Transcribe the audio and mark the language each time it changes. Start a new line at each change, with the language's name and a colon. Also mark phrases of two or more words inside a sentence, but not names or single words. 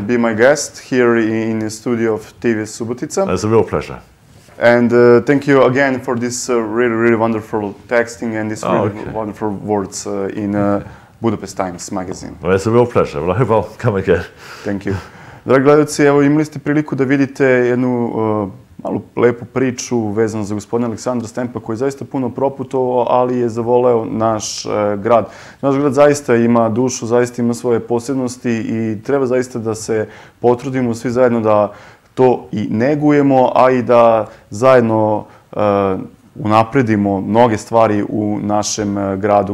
English: Be my guest here in the studio of TV Subotica. It's a real pleasure. And thank you again for this really wonderful texting and these wonderful words in Budapest Times magazine. Well, it's a real pleasure. Well, I hope I'll come again. Thank you.
Serbian: Dragi gledalci, evo imali ste priliku da vidite jednu malu lepu priču vezanu za gospodina Aleksandra Stempa, koji je zaista puno proputovao, ali je zavoleo naš grad. Naš grad zaista ima dušu, zaista ima svoje posebnosti i treba zaista da se potrudimo svi zajedno da to i negujemo, a i da zajedno unapredimo mnoge stvari u našem gradu.